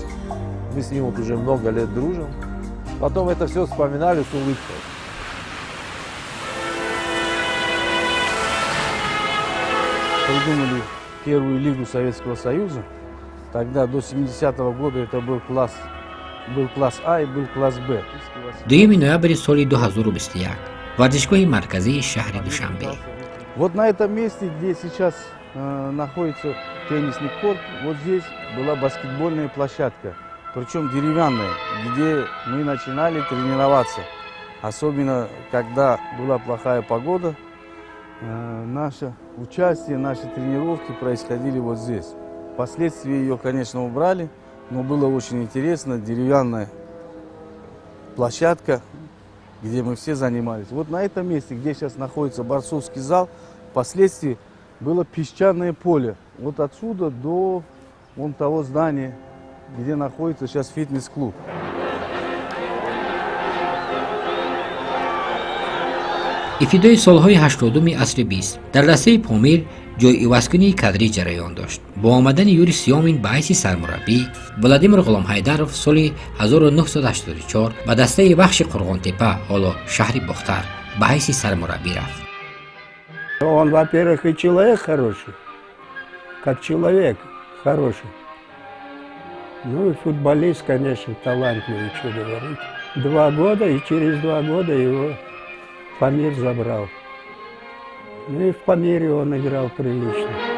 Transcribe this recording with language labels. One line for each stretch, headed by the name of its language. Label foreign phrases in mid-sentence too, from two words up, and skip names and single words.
Russian: Мы с ним вот уже много лет дружим. Потом это все вспоминали с улыбкой. Придумали первую лигу Советского Союза. Тогда до 70-го года это был класс А и был класс Б.
Tajik: 2 ноябрь соли 2021 варзишгоҳи марказии шаҳри Душанбе.
Russian: Вот на этом месте, где сейчас находится теннисный корт, вот здесь была баскетбольная площадка, причем деревянная, где мы начинали тренироваться. Особенно, когда была плохая погода, наше участие, наши тренировки происходили вот здесь. Впоследствии ее, конечно, убрали, но было очень интересно, деревянная площадка, где мы все занимались. Вот на этом месте, где сейчас находится борцовский зал, впоследствии было песчаное поле. Вот отсюда до вон того здания, где находится сейчас фитнес-клуб.
Tajik: ибтидои солҳои 80-уми асри 20 дар дастаи Помир ҷойивазкунии кадрӣ ҷараён дошт. бо омадани Юрий Сёмин ба ҳайси сармураббӣ, Владимир Ғуломҳайдаров соли 1984 ба дастаи Вахши Қурғонтепа, ҳоло шаҳри Бухтар, ба ҳайси сармураббӣ рафт.
Russian: Он, во-первых, и человек хороший, как человек хороший. Ну и футболист, конечно, талантливый, что говорить. 2 года, и через 2 года его Памир забрал. Ну и в Памире он играл прилично.